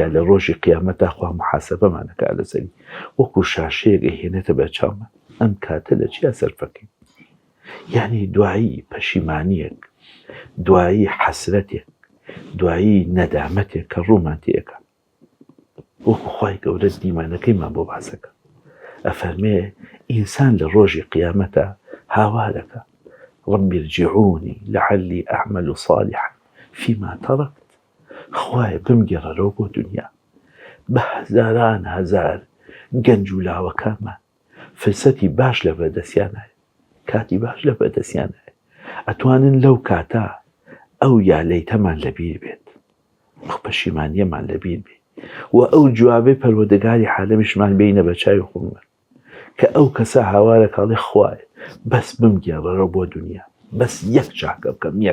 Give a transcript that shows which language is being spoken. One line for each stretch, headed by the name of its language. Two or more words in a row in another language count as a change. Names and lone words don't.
Central Kurdish: لە ڕۆژی قیامەتە خوا محاسەبەمانەکە لەسەری وەکو شاشەیەکە هێنێتە بە چاومە ئەم کاتە لە چیا سەرفەکەین یعنی دوایی پەشیمانیەک دوایی حەسرەتێک دوایی نەدامەتێک کە ڕوومان تێەکە وەکو خوای گەورە دیمانەکەیمان بۆ باسەکە ئەفەرمێ ئینسان لە ڕۆژی قیامەتە هاوارەکە
Arabic: رب ارجعوني لعلي أعمل صالحا فيما تركت
Central Kurdish: خوای بمگەڕەرەوە بۆ دنیا بە هەزاران هەزار گەنج و لاوەکانمان فرسەتی باش لە بەردەستیانایە کاتی باش لە بەردەستیانایە ئەتوانن لەو کاتە ئەو یا لەیتەمان لەبیر بێت پەشیمانیەمان لەبیر بێت و ئەو جوابەی پەروەردگاری عالەمیشمان بینە بە چاوی خۆمان کە ئەو کەسە هاوارە کاڵێ خوایە بەس بمگەڕەرەوە بۆ دنیا بەس یەک چاکە بکەم